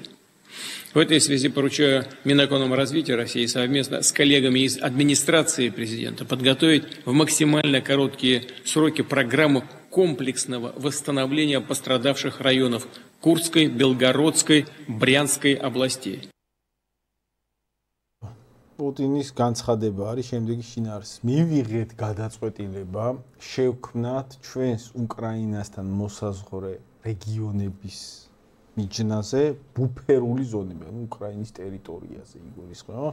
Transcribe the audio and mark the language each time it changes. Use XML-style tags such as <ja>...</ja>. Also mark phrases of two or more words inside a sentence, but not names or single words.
<ru>В этой связи поручаю Минэкономразвития России совместно с коллегами из администрации президента подготовить в максимально короткие сроки программу комплексного восстановления пострадавших районов Курской, Белгородской, Брянской областей.</ru> <ka>Პუტინის განცხადება არის შემდეგი შინაარსის. მივიღეთ გადაწყვეტილება, შევქმნათ ჩვენს უკრაინასთან მოსაზღვრე რეგიონების მიჯნაზე ბუფერული ზონები, უკრაინის ტერიტორიაზე იგულისხმება.</ka>